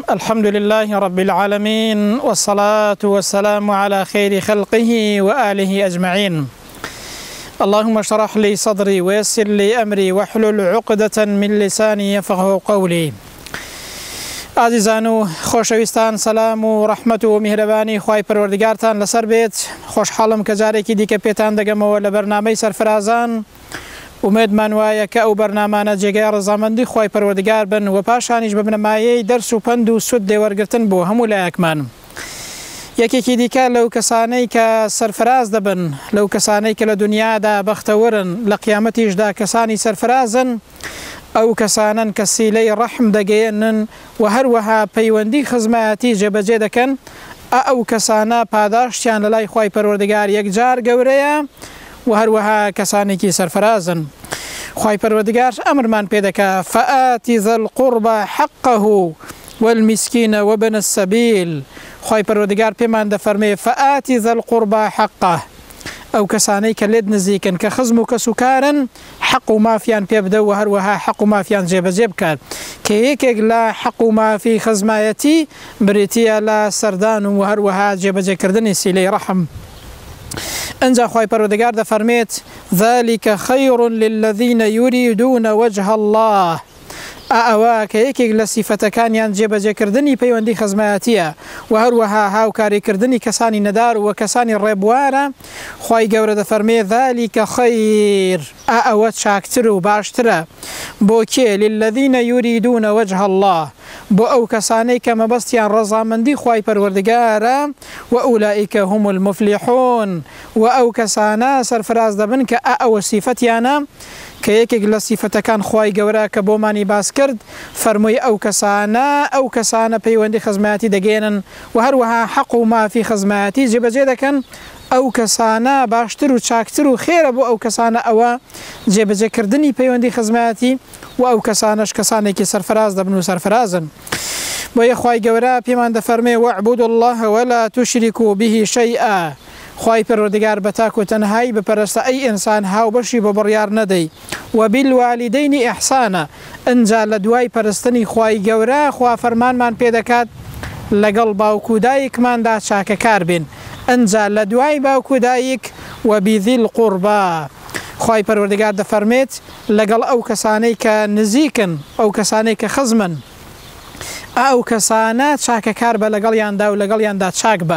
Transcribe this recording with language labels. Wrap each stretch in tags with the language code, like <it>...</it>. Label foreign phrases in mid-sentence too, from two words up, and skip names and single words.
<ar>الحمد لله رب العالمين، والصلاة والسلام على خير خلقه وآله أجمعين. اللهم اشرح لي صدري ويسر لي أمري واحلل عقدة من لساني يفقهوا قولي.</ar> <ckb>عزیزانو خوشویستان، سلام و رحمت و مهربانی خوای پروردگارتان لسر بیت. خوشحالم که جارێکی دیکە پێتان دەگەمەوە لە بەرنامەی سەرفرازان. ومێدمان وایە کە ئەو بەرنامانە جێگای ڕەزامەندی خوای پەروەردگار بن و پاشانیش بە بنەمایەی دەرس و پند و سود دێوەرگرتن بۆ هەموو لایەکمان. یەکێکی دیکە لەو کەسانەی کە سەرفراز دەبن، لەو کەسانەی کە لە دنیادا بەختەوەرن، لە قیامەتیشدا کەسانی سەرفرازن، ئەو کەسانن کە سیلەی ڕەحم دەگەێنن و هەروەها پەیوەندی خزمەتی جێبەجێ دەکەن. ئەو کەسانە پاداشتیان لە لای خوای پەروەردگار یەکجار گەورەیە و هەروەها کەسانێکی سەرفرازن. خوای پەروەردگار ئەمرمان پێ دەکا</ckb> <ar>فآتی ذا القربى حقه والمسكين وابن السبيل.</ar> <ckb>خوای پەروەردگار پێمان دەفەرمێ</ckb> <ar>فآتی ذا القربى حقه،</ar> <ckb>ئەو کەسانەی کە لێت نزیکن کە خزم و کەسوکارن حق و مافیان پێ بدە و هەروەها حق و مافیان جێبەجێ بکات، کە یەکێک لە حق و مافی خزمایەتی بریتیە لە سەردان و هەروەها جێبەجێکردنی سیلەی ڕەحم. انجا خوای پەروەردگار دەفەرمێت</ckb> <ar>ذلك خير للذين يريدون وجه الله.</ar> <ckb>ئەوە کە یەکێک لە سیفەتەکانیان جێبەجێکردنی پەیوەندی خزمەتیە و هەروەها هاوکاریکردنی کەسانی نەدار و کەسانی ڕێبوارە. خوای گەورە دەفەرمێ</ckb> <ar>ذلك خير،</ar> <ckb>ئەوە چاکتر و باشترە بۆ کێ؟</ckb> <ar>للذين يريدون وجه الله،</ar> <ckb>بۆ ئەو کەسانەی کە مەبەستیان ڕەزامەندی خوای پەروەردگارە و</ckb> <ar>ئولئیک هم المفلحون،</ar> <ckb>و ئەو کەسانە سەرفراز دەبن کە ئەوە سیفەتیانە کە یەکێک لە سیفەتەکان خوای گەورە کە بۆمانی باس کرد فەرمووی ئەو کەسانە پەیوەندی خزمەتی دەگەێنن و هەروەها حەق و مافی خزمەتی جێبەجێ دەکەن. ئەو کەسانە باشتر و چاکتر و خێرە بۆ ئەو کەسانە ئەوە جێبەجێکردنی پەیوەندی خزمەتی و ئەو کەسانەش کەسانێکی سەرفراز دەبن و سەرفرازن. بۆیە خوای گەورە پێمان دەفەرمێ</ckb> <ar>واعبدوا الله ولا تشركوا به شيئا.</ar> <ckb>خوای پەروەردگار بە تاک و تەنهایی بپەرستە ئەی ئینسان هاوبەشی بۆ بڕیار نەدەی.</ckb> <ar>وبالوالدین ئیحسانە،</ar> <ckb>ئەنجا لە دوای پەرستنی خوای گەورە خوا فەرمانمان پێ دەکات لەگەڵ باوکو و دایکماندا چاکەکار بین. ئەنجا لە دوای باوکو و دایک</ckb> <ar>وبذی القوربا،</ar> <ckb>خوای پەروەردگار دەفەرمێت لەگەڵ ئەو کەسانەی کە نزیکن، ئەو کەسانەی کە خزمن، ئەو کەسانە چاکەکار بە لەگەڵیاندا و لەگەڵیاندا چاک بە.</ckb>